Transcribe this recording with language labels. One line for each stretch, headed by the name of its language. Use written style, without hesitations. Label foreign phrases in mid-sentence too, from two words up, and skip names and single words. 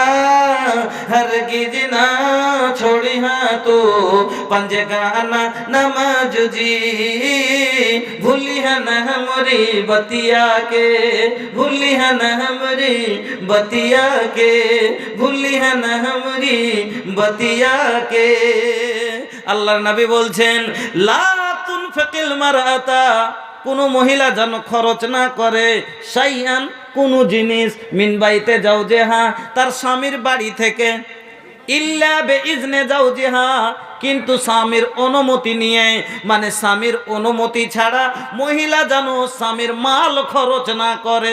Bhojpuri: ना छोड़ी तू पंजगाना नमाज जी, भूली है न हमरी बतिया के, भूली है न हमरी बतिया के, भूली है न हमरी बतिया के।
Bangla: আল্লাহর নবী বলছেন
Arabic: لا تنفق المرأة,
Bangla: কোনো মহিলা যেন খরচ না করে শাইআন কোনো জিনিস
Arabic: من بيت زوجها,
Bangla: তার স্বামীর বাড়ি থেকে,
Arabic: إلا بإذن زوجها,
Bangla: কিন্তু স্বামীর অনুমতি নিয়ে, মানে স্বামীর অনুমতি ছাড়া মহিলা যেন স্বামীর মাল খরচ না করে।